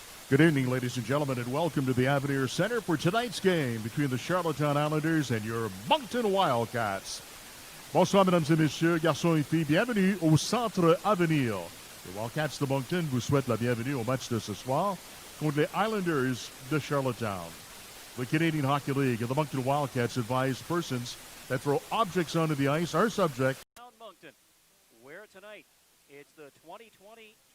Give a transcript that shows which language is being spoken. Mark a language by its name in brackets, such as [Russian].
[English] Good evening, ladies and gentlemen, and welcome to the Avenir Centre for tonight's game between the Charlottetown Islanders and your Moncton Wildcats. [French] Bonsoir, mesdames et messieurs, garçons et filles, bienvenue au Centre Avenir. Les Wildcats de Moncton vous souhaitent la bienvenue au match de ce soir contre les Islanders de Charlottetown. [English] The Canadian Hockey League and the Moncton Wildcats advise persons that throw objects onto the ice are subject. Moncton, where tonight it's the 2020-2021